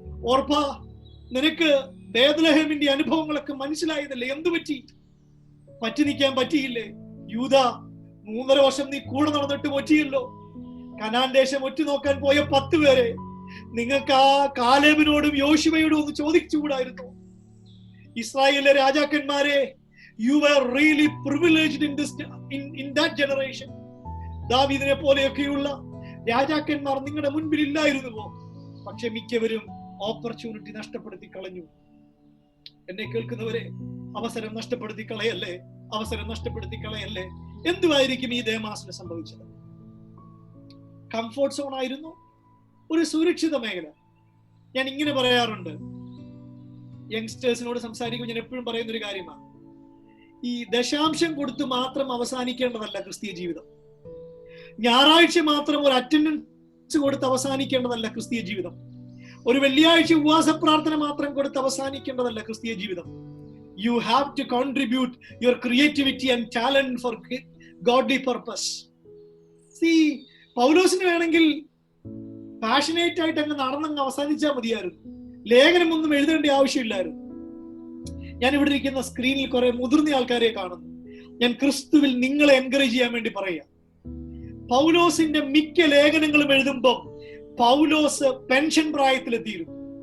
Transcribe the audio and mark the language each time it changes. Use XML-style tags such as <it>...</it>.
<ml>ഓർപ്പ, നിനക്ക് ബേത്ലഹേമിന്റെ അനുഭവങ്ങളൊക്കെ മനസ്സിലായതല്ലേ, എന്തു പറ്റി? പറ്റി നിൽക്കാൻ പറ്റിയില്ലേ? യൂദ, 3.5 വർഷം നീ കൂടെ നടന്നിട്ട് പറ്റിയല്ലോ. കനാൻ ദേശം ഒറ്റുനോക്കാൻ പോയ 10 പേരെ നിങ്ങൾക്ക് ആ കാലേബിനോടും യോശുവയോടും ഒന്ന് ചോദിച്ചുകൂടായിരുന്നു? ഇസ്രായേലിലെ രാജാക്കന്മാരെ,</ml> <en>you were really privileged in that generation.</en> <ml>ദാവീദിനെ പോലെയൊക്കെയുള്ള രാജാക്കന്മാർ നിങ്ങളുടെ മുൻപിൽ ഇല്ലായിരുന്നുവോ? പക്ഷെ മിക്കവരും ഓപ്പർച്യൂണിറ്റി നഷ്ടപ്പെടുത്തി കളഞ്ഞു. എന്നെ കേൾക്കുന്നവരെ, അവസരം നഷ്ടപ്പെടുത്തി കളയല്ലേ, അവസരം നഷ്ടപ്പെടുത്തി കളയല്ലേ. എന്തുവായിരിക്കും ഈ ദേമാസിന് സംഭവിച്ചത്? കംഫോർട്ട് സോൺ ആയിരുന്നു, ഒരു സുരക്ഷിത മേഖല. ഞാൻ ഇങ്ങനെ പറയാറുണ്ട്, യങ്സ്റ്റേഴ്സിനോട് സംസാരിക്കുമ്പോൾ ഞാൻ എപ്പോഴും പറയുന്ന ഒരു കാര്യമാണ്, ഈ ദശാംശം കൊടുത്ത് മാത്രം അവസാനിക്കേണ്ടതല്ല ക്രിസ്തീയ ജീവിതം. ഞായറാഴ്ച മാത്രം ഒരു അറ്റൻഡൻസ് കൊടുത്ത് അവസാനിക്കേണ്ടതല്ല ക്രിസ്തീയ ജീവിതം. ഒരു വെള്ളിയാഴ്ച ഉപവാസ പ്രാർത്ഥന മാത്രം കൊടുത്ത് അവസാനിക്കേണ്ടതല്ല ക്രിസ്തീയ ജീവിതം.</ml> <en>You have to contribute your creativity and talent for godly purpose. See,</en> <ml>പൗലോസിന് വേണമെങ്കിൽ പാഷനേറ്റ് ആയിട്ട് അങ്ങ് നടന്നങ്ങ് അവസാനിച്ചാൽ മതിയായിരുന്നു. ലേഖനമൊന്നും എഴുതേണ്ട ആവശ്യമില്ലായിരുന്നു. ഞാൻ ഇവിടെ ഇരിക്കുന്ന സ്ക്രീനിൽ കുറെ മുതിർന്ന ആൾക്കാരെ കാണുന്നു. ഞാൻ ക്രിസ്തുവിൽ നിങ്ങളെ എൻകറേജ് ചെയ്യാൻ വേണ്ടി പറയാം. പൗലോസിന്റെ മിക്ക ലേഖനങ്ങളും എഴുതുമ്പോൾ പൗലോസ് പെൻഷൻ പ്രായത്തിലെത്തിയിരുന്നു.</ml>